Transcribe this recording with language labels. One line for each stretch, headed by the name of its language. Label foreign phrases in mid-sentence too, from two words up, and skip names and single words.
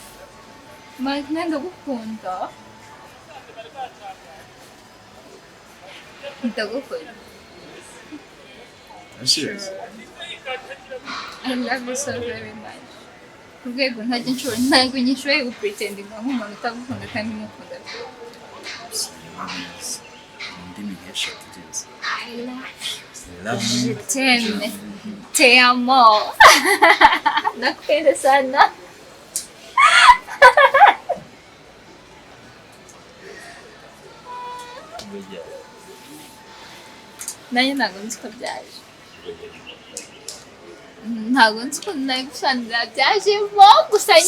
Kinyarwanda: Mike ndagukunda. Ndagukunda.
English: Serious? I love you so very much.
Kinyarwanda: Urwego ntabwo nyishoboye gupretendinga nk'umuntu utagukunda kandi umukunda. Ndimi eshatu byose.
English: I love Love you. you.
French: Je t'aime.
Spanish: Te amo.
Swahili: Nakupenda sana.
Kinyarwanda: Nanjye ntabwo nzi ko byaje. Ntabwo nzi ko nagusanira byajemo gusa nyine.